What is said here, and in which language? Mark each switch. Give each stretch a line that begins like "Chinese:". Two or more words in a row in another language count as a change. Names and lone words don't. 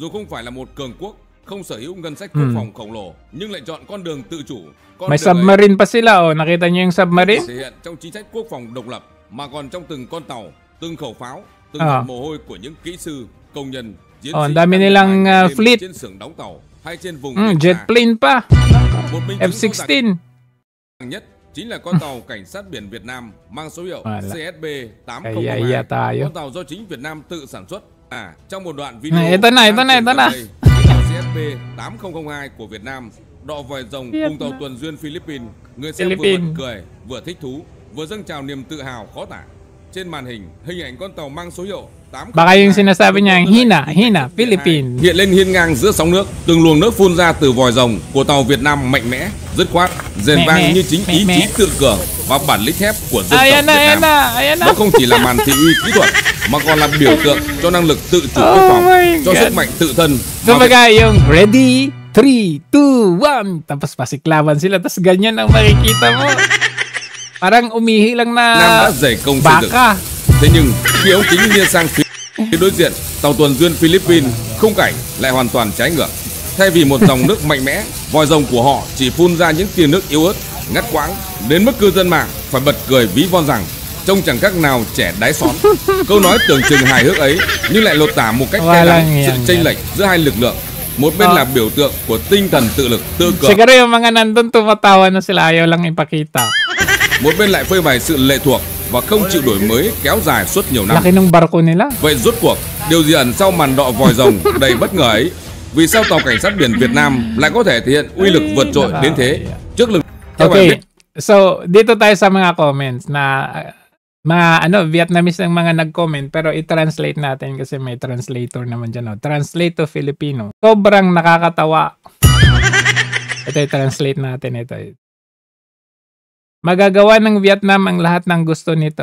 Filipino: May submarine pa sila. Nakita niyo yung submarine? Ang dami nilang fleet. Jet plane pa. F-16.
Vietnamese: Chính là con tàu cảnh sát biển Việt Nam mang số hiệu CSB 8002. Con tàu do chính Việt Nam tự sản xuất. Trong một đoạn video
Filipino: ito na.
Vietnamese: CSB 8002 của Việt Nam đọ vòi rồng cùng tàu tuần duyên Philippines. Người xem vừa bật cười vừa thích thú. vừa dâng trào niềm tự hào khó tả. Trên màn hình, hình ảnh con tàu mang số hiệu 8.
Filipino: Baka yung sinasabi niya, Hina, Philippines.
Vietnamese: Hiện lên hiên ngang giữa sóng nước, từng luồng nước phun ra từ vòi rồng của tàu Việt Nam mạnh mẽ, dứt khoát, rền vang như chính ý chí tự cường và bản lĩnh thép của dân tộc Việt Nam. Nó không chỉ là màn thị uy kỹ thuật, mà còn là biểu tượng cho năng lực tự chủ quốc phòng, cho sức mạnh tự thân.
Filipino: Kumbaga yung ready, 3, 2, 1, tapos pasiklaban sila, tapos ganyan ang makikita mo. Parang umihi lang na
Vietnamese: Nam đã dày công xây dựng. Thế nhưng khi ống kính nghiêng sang phía đối diện, tàu tuần duyên Philippines, khung cảnh lại hoàn toàn trái ngược. Thay vì một dòng nước mạnh mẽ, vòi rồng của họ chỉ phun ra những tia nước yếu ớt, ngắt quãng, đến mức cư dân mạng phải bật cười ví von rằng trông chẳng khác nào trẻ đái xón. Câu nói tưởng chừng hài hước ấy nhưng lại lột tả một cách cay đắng sự chênh lệch giữa hai lực lượng. Một bên là biểu tượng của tinh thần tự lực, tự cường.
Filipino: Siguro yung mga nandun tumatawa na sila, ayaw lang ipakita.
Vietnamese: Một bên lại phơi bày sự lệ thuộc và không chịu đổi mới kéo dài suốt nhiều năm.
Filipino: Laki ng barko nila.
Vietnamese: Vậy rốt cuộc, điều gì ẩn sau màn đọ vòi rồng đầy bất ngờ ấy? Vì sao tàu cảnh sát biển Việt Nam lại có thể thể hiện uy lực vượt trội đến thế trước lực?
English: Okay, so
Filipino: dito tayo sa mga comments na mga Vietnamese ang mga nag-comment, pero i-translate natin kasi may translator naman dyan.
English: Translate to Filipino.
Filipino: Sobrang nakakatawa. Ito i-translate natin ito. Magagawa ng Vietnam ang lahat ng gusto nito.